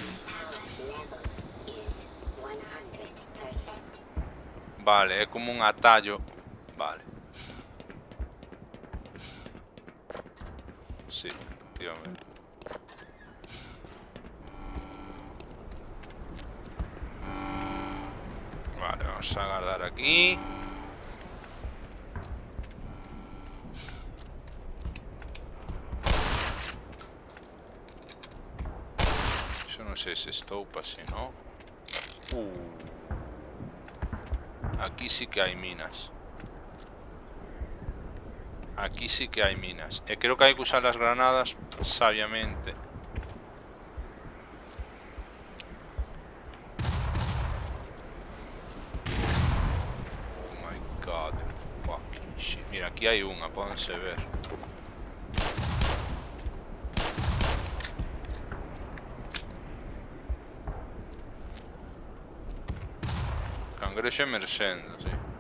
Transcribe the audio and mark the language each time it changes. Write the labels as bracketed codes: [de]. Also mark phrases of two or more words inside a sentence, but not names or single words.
[gl] Vale, é como un atallo. Vale. [es] Sí, efectivamente. Vale, vamos a agarrar aquí. Eso no sé si estopa así, ¿no? Aquí sí que hay minas. Aquí sí que hay minas. Creo que hay que usar las granadas sabiamente. [en] Oh my god, fucking shit. [gl] Mira, aquí hay unha, pódense ver. Cangrexo emerxendo, sí.